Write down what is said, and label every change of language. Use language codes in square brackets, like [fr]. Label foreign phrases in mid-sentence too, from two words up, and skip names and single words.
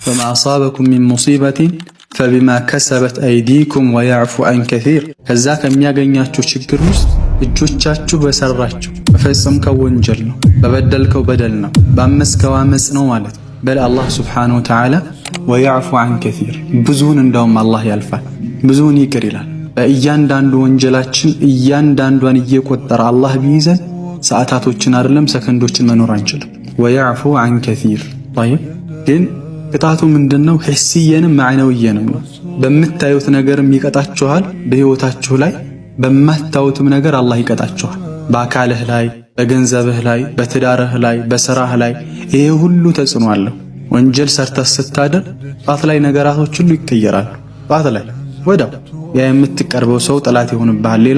[ar] فما أصابكم من مصيبة فبما كسبت أيديكم ويعفو عن كثير [am] ከዛ ከሚያገኛችሁ ችግር ውስጥ እጆቻችሁ በሰራችሁ በፈጸምከው ወንጀል ነው፣ በበደልከው በደል ነው፣ ባመስከው አመጽ ነው ማለት በል [ar] الله سبحانه وتعالى ويعفو عن كثير [am] ብዙውን እንደውም አላህ ያልፋል፣ ብዙውን ይቅር ይላል። በእያንዳንዱ ወንጀላችን እያንዳንዷን እየቆጠረ አላህ ቢይዘን ሰዓታቶችን አይደለም ሰከንዶችን መኖር አንችልም። [ar] ويعفو عن كثير طيب [am] ግን ቅጣቱ ምንድነው? ሂስየንም ማዕነውየንም ነው። በምታዩት ነገርም ይቀጣችኋል፣ በህይወታችሁ ላይ በማታዩትም ነገር አላህ ይቀጣችኋል። በአካልህ ላይ፣ በገንዘብህ ላይ፣ በትዳርህ ላይ፣ በስራህ ላይ ይሄ ሁሉ ተጽዕኖ አለው። ወንጀል ሰርተህ ስታደር ጧት ላይ ነገራቶች ሁሉ ይቀየራሉ። ጧት ላይ ወዳው ያ የምትቀርበው ሰው ጠላት ይሆንብሃል። ሌላው